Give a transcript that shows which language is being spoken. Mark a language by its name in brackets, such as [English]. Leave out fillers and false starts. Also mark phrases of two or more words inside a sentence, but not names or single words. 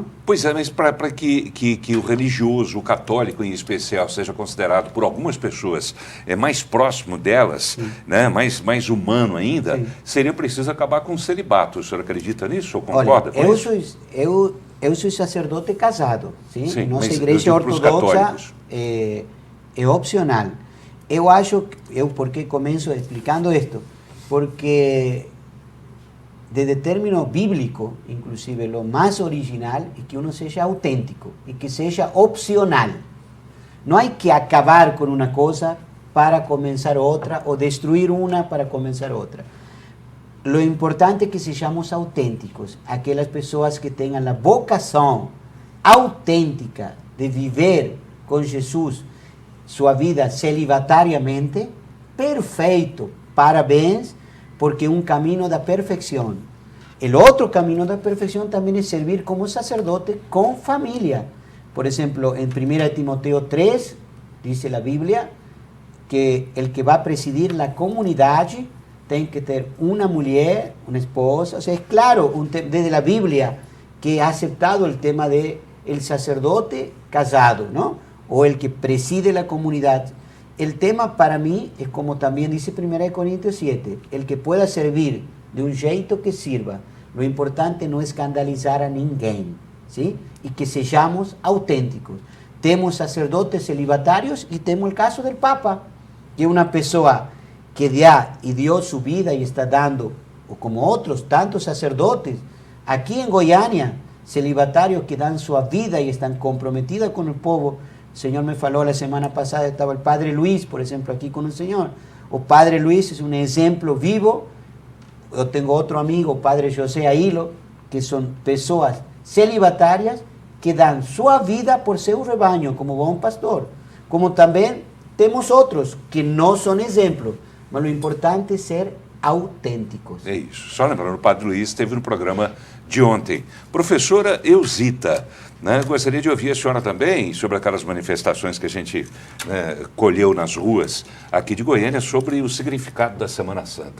[Portuguese] Pois é, mas para que o religioso, o católico em especial, seja considerado por algumas pessoas mais próximo delas, né, mais humano ainda, seria preciso acabar com o celibato. O senhor acredita nisso ou concorda com isso? Eu sou sacerdote casado, sim? Sim, nossa igreja ortodoxa é opcional. Por que começo explicando isto? [Spanish] Porque desde término bíblico, inclusive, lo más original es que uno sea auténtico y que sea opcional. No hay que acabar con una cosa para comenzar otra o destruir una para comenzar otra. Lo importante es que seamos auténticos, aquellas personas que tengan la vocación auténtica de vivir con Jesús su vida celibatariamente, [Portuguese] perfeito, parabéns, [Spanish] porque es un camino de perfección. El otro camino de perfección también es servir como sacerdote con familia. Por ejemplo, en 1 Timoteo 3, dice la Biblia, que el que va a presidir la comunidad tiene que tener una mujer, una esposa. O sea, es claro, desde la Biblia, que ha aceptado el tema de el sacerdote casado, ¿no? O el que preside la comunidad. el tema para mí es como también dice 1 Corintios 7, el que pueda servir de un jeito que sirva. Lo importante no escandalizar a ninguém, ¿sí? Y que seamos auténticos. Temos sacerdotes celibatarios y temos el caso del Papa, que es una persona que ya y dio su vida y está dando, o como otros tantos sacerdotes, aquí en Goiânia, celibatarios que dan su vida y están comprometidos con el pueblo. El Señor me faló la semana pasada, estaba el Padre Luis, por ejemplo, aquí con el Señor. O Padre Luis es un ejemplo vivo. Yo tengo otro amigo, Padre José Ailo, que son personas celibatarias que dan su vida por seu rebaño, como buen pastor. Como también tenemos otros que no son ejemplos, mas lo importante es ser autênticos. [Portuguese] É isso. Só lembrando, o Padre Luiz esteve no programa de ontem. Professora Eusita, né, gostaria de ouvir a senhora também sobre aquelas manifestações que a gente colheu nas ruas aqui de Goiânia sobre o significado da Semana Santa.